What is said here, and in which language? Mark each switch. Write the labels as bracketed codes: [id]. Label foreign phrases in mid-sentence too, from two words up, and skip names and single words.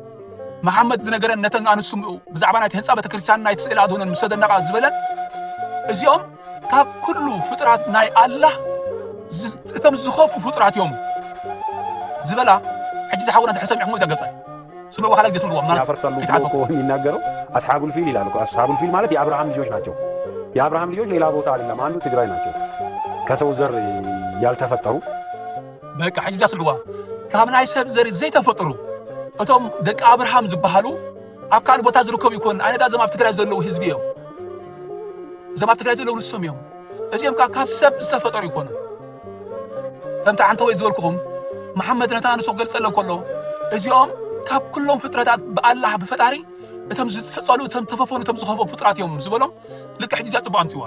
[ti] መሐመድ ዝነገረን ነተን ኣንስሙ ብዛዕባ ናይቲ ህንፃ ቤተክርስትያን ናይቲ ስእሊ ኣድሁነን ምስ ተደነቓ ዝበለን እዚኦም ካብ ኩሉ ፍጥራት ናይ አላህ እቶም ዝኸፉ ፍጥራት እዮም ዝበላ ሕጂ ዝሓውና ተሰሚዕኩም ተገልጸ ስምዑ ካለ ገስምዑ ማለት [am] ያፈርሳሉ እኮ የሚናገረው [ar] أصحاب الفيل [am] ይላል እኮ [ar] أصحاب الفيل [am] ማለት የአብርሃም ልጆች ናቸው የአብርሃም ልጆች ሌላ ቦታ አይደለም አንዱ ትግራይ ናቸው ከሰው ዘር ያልተፈጠሩ [ti] በቃ ሕጂ ስምዑዋ ካብ ናይ ሰብ ዘር ዘይተፈጠሩ እቶም ደቂ አብርሃም ዝበሃሉ ኣብ ካልእ ቦታ ዝርከቡ ይኮን ኣይነዳ ዘማብ ትግራይ ዘለዉ ህዝቢ እዮም ዘማብ ትግራይ ዘለዉ ንሶም እዮም እዚኦም ካብ ሰብ ዝተፈጠሩ ይኮኑ ከምቲ ዓንተ ወይ ዝበልኩኹም መሐመድ ነታ ንሱ ገልጸለን ከሎ እዚኦም ካብ ኩሎም ፍጥረታት ብአላህ ብፈጣሪ እቶም ዝጸሉ እቶም ተፈፈኑ እቶም ዝኸፈኑ ፍጥራት እዮም ዝበሎም ልክ ሕጂ ጽቡቕ ኣምፂዋል